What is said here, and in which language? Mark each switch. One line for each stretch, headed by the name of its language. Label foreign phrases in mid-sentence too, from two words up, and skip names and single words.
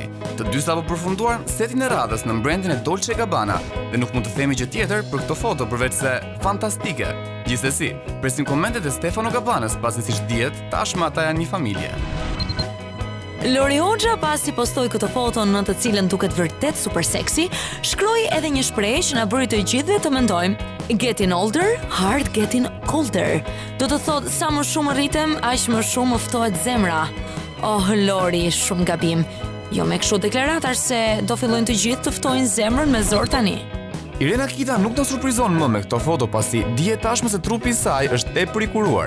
Albanian: Të dy sapo përfunduar setin e radhës në brendin e Dolce & Gabbana dhe nuk mund të themi gjë tjetër për këto foto përveç se fantastike. Gjithsesi, presim komentet e Stefano Gabbanës, pasi siç dihet, tashmë ata janë një familje. Lori Hoxha pasi postoi këtë foto në të cilën duket vërtet super seksi, shkroi edhe një shprehje që na bëri të gjithëve të mendojmë:
English: Getting older, heart getting colder.
Albanian: Do të thotë sa më shumë rritem, aq më shumë më ftohet zemra. Oh, Lori, shumë gabim. Jo me kështu deklaratash se do fillojnë të gjithë të ftojnë zemrën me zor tani. Irena Kita nuk na surprizon më me këto foto pasi dihet tashmë se trupi i saj është tepër i kuruar.